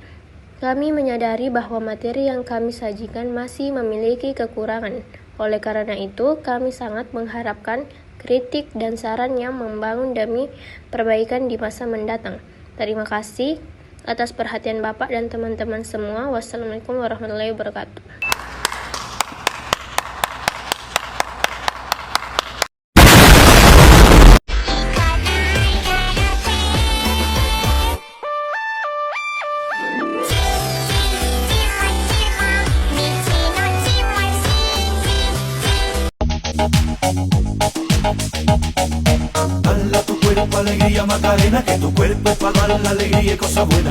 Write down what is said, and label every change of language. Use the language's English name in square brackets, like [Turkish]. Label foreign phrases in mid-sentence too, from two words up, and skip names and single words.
[Indonesian] Kami menyadari bahwa materi yang kami sajikan masih memiliki kekurangan. Oleh karena itu, kami sangat mengharapkan kritik dan saran yang membangun demi perbaikan di masa mendatang. Terima kasih atas perhatian Bapak dan teman-teman semua. Wassalamualaikum warahmatullahi wabarakatuh. [Spanish] Dale a tu cuerpo alegría Macarena, que tu cuerpo es para dar la alegría y cosas buenas.